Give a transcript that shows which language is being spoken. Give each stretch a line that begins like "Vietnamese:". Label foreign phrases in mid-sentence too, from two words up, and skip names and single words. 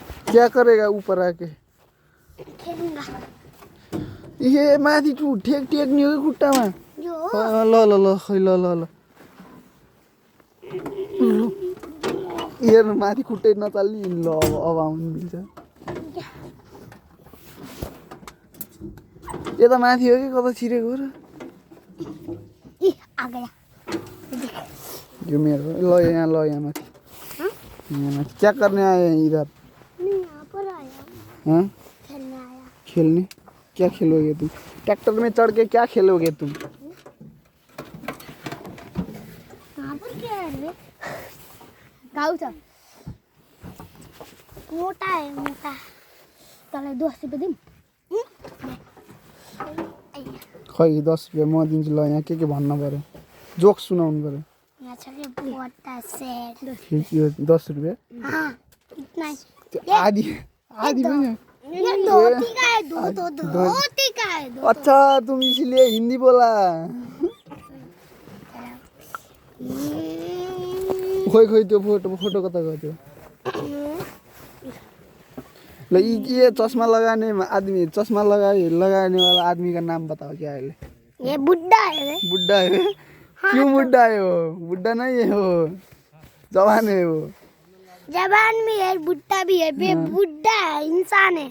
Hindi: क्या करेगा ऊपर आके? खेलूंगा।
Nepali: ये माथि ठेक ठेक नि हो कि खुट्टामा? ल ल ल खै ल ल ल हेर्नु माथि खुट्टै नचाल्ने ल अब आउनु मिल्छ। यता माथि हो कि कता छिरेको हो र? यो मेरो ल यहाँ माथि। यहाँ माथि
Hindi: क्या करने आए हैं इधर? यहाँ पर आया। हाँ? खेलने आया। खेलने? क्या खेलोगे तुम? ट्रैक्टर में चढ़ के क्या खेलोगे तुम? यहाँ पर क्या है रे? गाँव था। मोटा है मोटा।
Nepali: तलाई 10 रुपये दिम। खै 10 रुपियाँ म दिन्छु ल। यहाँ के भन्न पर्यो? जोक सुनाउनु पर्यो। यहाँ छ के मोटा सेट। यो 10 रुपियाँ?
Hindi: हाँ इतना ही।
Nepali: आधी आधी पनि
Hindi: ये धोती का है धोती का है। अच्छा तुम इसलिए हिंदी बोला।
Nepali: खोइ खोइ त्यो फोटो कता गयो त्यो?
Hindi: ल ये चश्मा लगाने आदमी चश्मा लगाने वाला आदमी का नाम बताओ क्या है? ये बुड्ढा है रे। बुड्ढा है? क्यों बुड्ढा है वो? बुड्ढा नहीं है वो, जवान है वो। जवान भी है बुड्ढा भी है। बुड्ढा है इंसान है।